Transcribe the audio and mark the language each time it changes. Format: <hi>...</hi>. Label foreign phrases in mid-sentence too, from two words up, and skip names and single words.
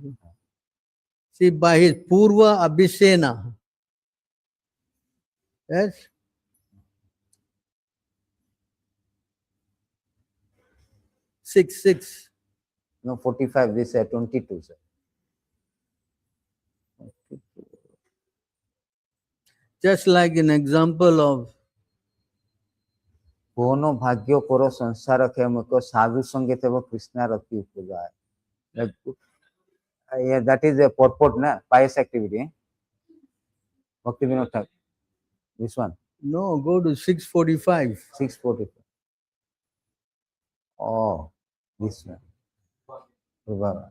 <en>See, by his Purva Abhisena, yes, 6. No, 45. This 22, sir. Just like an example of</en> <bn>কোনো ভাগ্য করো সংসার খেমকো সাধু সঙ্গে তেব কৃষ্ণা রতি উপজায়.</bn> <en>Yeah, that is a purport, na pious activity. Bhakti Vinod Thakur. This one. no, go to 645. 645. Oh, this one. Prabha.</en>